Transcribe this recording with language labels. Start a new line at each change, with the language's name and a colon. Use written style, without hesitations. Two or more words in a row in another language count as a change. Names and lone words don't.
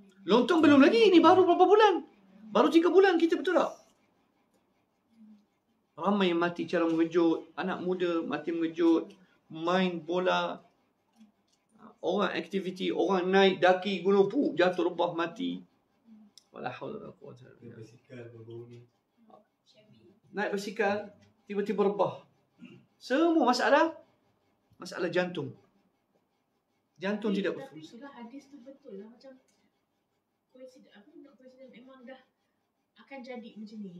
English: Long term
Malay: belum lagi. Ini baru berapa bulan? Baru 3 bulan kita, betul tak? Ramai yang mati cara mengejut. Anak muda mati mengejut. Main bola. Orang aktiviti. Orang naik daki gunung jatuh rebah mati.
Arabic: ولا حول ولا قوة إلا بالله.
Malay: Naik basikal. Tiba-tiba rebah. Semua masalah jantung. Jantung tidak Tapi berfungsi. itulah hadis tu betul lah. Macam coincident memang dah akan jadi macam ni?